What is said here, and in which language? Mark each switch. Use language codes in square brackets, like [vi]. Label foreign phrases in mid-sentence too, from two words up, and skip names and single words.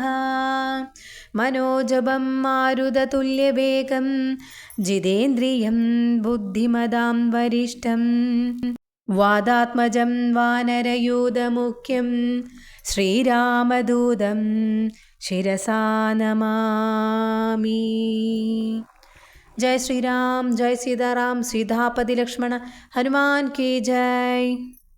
[sa] മനോജപം മാരുതതുല്യവേഗം ജിതേന്ദ്രിയം ബുദ്ധിമതാം വരിഷ്ഠം. വാദാത്മജം വാനരയൂഥമുഖ്യം ശ്രീരാമദൂതം ശിരസാ നമാമി. [hi] जय श्री राम, जय सीताराम, सीतापति लक्ष्मण हनुमान की जय.